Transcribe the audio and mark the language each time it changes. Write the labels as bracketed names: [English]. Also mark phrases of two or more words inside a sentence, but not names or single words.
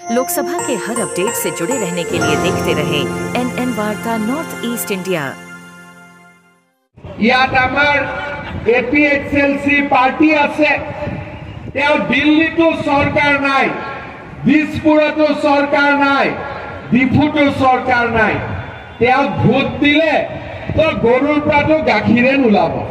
[Hindi] लोकसभा के हर अपडेट से जुड़े रहने के लिए देखते रहें NN वार्ता नॉर्थ ईस्ट इंडिया। [Assamese] ইয়াত আমাৰ APXLC পাৰ্টি আছে, তেওঁ দিল্লীতো চৰকাৰ নাই, দিছপুৰতো চৰকাৰ নাই, ডিফুতো চৰকাৰ নাই, তেওঁ ভোট দিলে তো গৰুৰ পৰাটো গাখীৰে নোলাব।